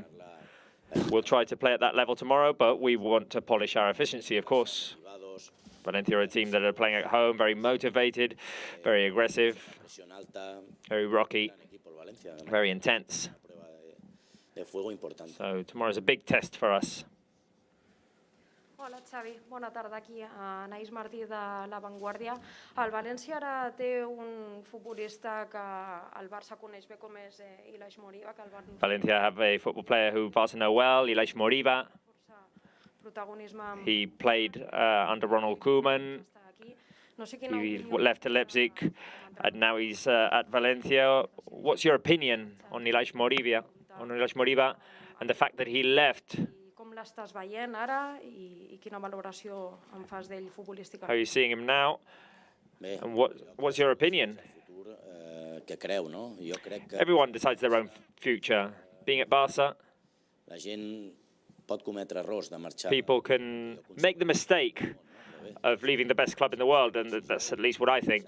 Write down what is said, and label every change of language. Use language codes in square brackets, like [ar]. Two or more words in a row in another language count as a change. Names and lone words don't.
[en] We'll try to play at that level tomorrow, but we want to polish our efficiency, of course. Valencia are a team that are playing at home, very motivated, very aggressive, very rocky, very intense. So tomorrow's a big test for us. [ca] Hola Xavi, bona tarda, aquí Anaïs Martí de La Vanguardia. El València ara té un futbolista que el Barça coneix bé com és Ilaix Moriba. [en] Valencia have a football player who Barca know well, Ilaix Moriba. He played under Ronald Koeman. He left to Leipzig, and now he's at Valencia. What's your opinion on Ilaix Moriba and the fact that he left? [ca] L'estàs veient ara i quina valoració en fas d'ell futbolísticament? [en] How are you seeing him now? And what's your opinion? Everyone decides their own future. Being at Barça, people can make the mistake of leaving the best club in the world, and that's at least what I think.